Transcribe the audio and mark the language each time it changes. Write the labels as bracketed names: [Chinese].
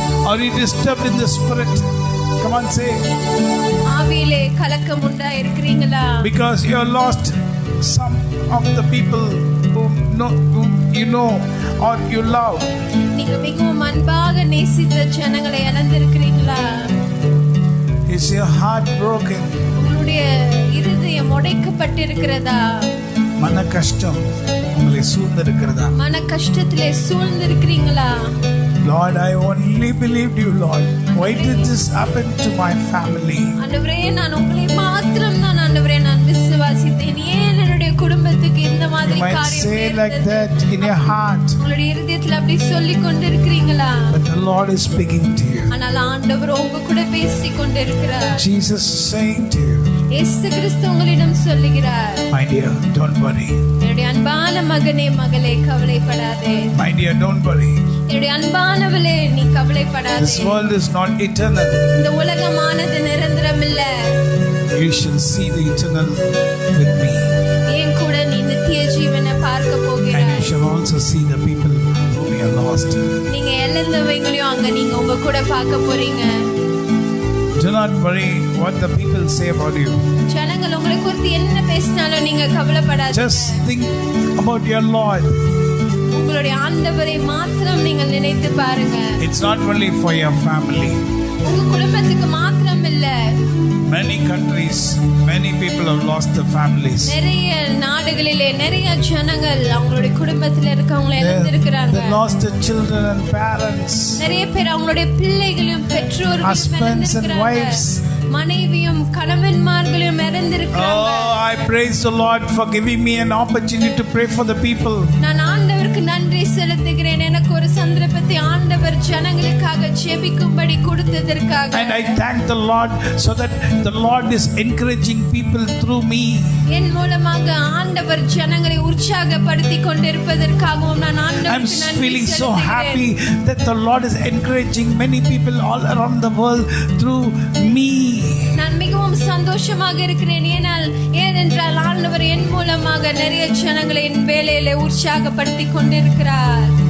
[English] Are you disturbed in the spirit? Come on, say. [Tamil] ஆவியிலே கலக்கம் உண்டா இருக்கிறீங்களா? [English] Because you have lost some of the people whom you know or you love. [Tamil] நீங்க மிகவும் அன்பாக நேசித்த ஜனங்களை இழந்திருக்கிறீங்களா? [English] Is your heart broken? [Tamil] உங்களுடைய இருதயம் உடைக்கப்பட்டிருக்கிறதா? மன கஷ்டம் உங்களை சூழ்ந்திருக்கிறதா? மன கஷ்டத்திலே சூழ்ந்திருக்கிறீங்களா? [English] Lord, I only believed you, Lord. Why did this happen to my family? [Tamil] ஆண்டவரே, நான் உங்களை மாத்திரம் தான் ஆண்டவரே நான் விசுவாசித்தேன். ஏன் என்னுடைய குடும்பத்துக்கு இந்த மாதிரி காரியம் [English] say like that in your heart. [Tamil] உங்களுடைய இருதயத்தில் அப்படி சொல்லிக் கொண்டிருக்கிறீங்களா? [English] But the Lord is speaking to you. [Tamil] ஆனால் ஆண்டவர் உங்க கூட பேசிக் கொண்டிருக்கிறார். [English] Jesus is saying to you. [Tamil] இயேசு கிறிஸ்து உங்களிடம் சொல்லுகிறார். [English] My dear, don't worry. [Tamil] என்னுடைய அன்பான மகனே மகளே கவலைப்படாதே. [English] My dear, don't worry. [Tamil] என்னுடைய அன்பானவளே நீ கவலைப்படாதே. [English] This world is not eternal. [Tamil] இந்த உலகமானது நிரந்தரமில்ல. [English] You shall see the eternal with me. [Tamil] என் கூட நீ நித்திய ஜீவனை பார்க்க போகிறாய். [English] And you shall also see the people whom you have lost. [Tamil] நீங்க இழந்தவங்களையும் அங்க நீங்க உங்க கூட பார்க்க போறீங்க. [English] Do not worry what the people say about you. [Tamil] ஜனங்கள் உங்களை குறித்து என்ன பேசினாலும் நீங்க கவலைப்படாதீங்க. [English] Just think about your Lord. [Tamil] உங்களுடைய ஆண்டவரை மாத்திரம் நீங்கள் நினைத்து பாருங்க. [English] It's not only for your family. [Tamil] உங்க குடும்பத்துக்கு மாத்திரம் இல்ல. [English] Many countries, many people have lost their families. [Tamil] நிறைய நாடுகளிலே நிறைய ஜனங்கள் அவங்களுடைய குடும்பத்துல இருக்கவங்களை இழந்திருக்கிறாங்க. [English] They lost their children and parents. [Tamil] நிறைய பேர் அவங்களுடைய பிள்ளைகளையும் பெற்றோர்களையும் [English] husbands and wives. [Tamil] மனைவியும் கணவன்மார்களையும் இழந்திருக்கிறாங்க. [English] Oh, I praise the Lord for giving me an opportunity to pray for the people. [Tamil] நான் ஆண்டவருக்கு நன்றி செலுத்துகிறேன். எனக்கு ஒரு சந்தர்ப்பத்தை ஆண்டவர் ஜனங்களுக்காக ஜெபிக்கும்படி கொடுத்ததற்காக. [English] And I thank the Lord so that the Lord is encouraging people through me. [Tamil] என் மூலமாக ஆண்டவர் ஜனங்களை உற்சாகப்படுத்தி கொண்டிருப்பதற்காகவும் நான் ஆண்டவருக்கு நன்றி [English] I'm feeling so [Tamil] செலுத்துகிறேன். [English] happy that the Lord is encouraging many people all around the world through me. [Tamil] நான் மிகவும் சந்தோஷமாக இருக்கிறேன். ஏனென்றால் ஆண்டவர் என் மூலமாக நிறைய ஜனங்களை என் வேலையிலே உற்சாகப்படுத்தி கொண்டிருக்கிறார்.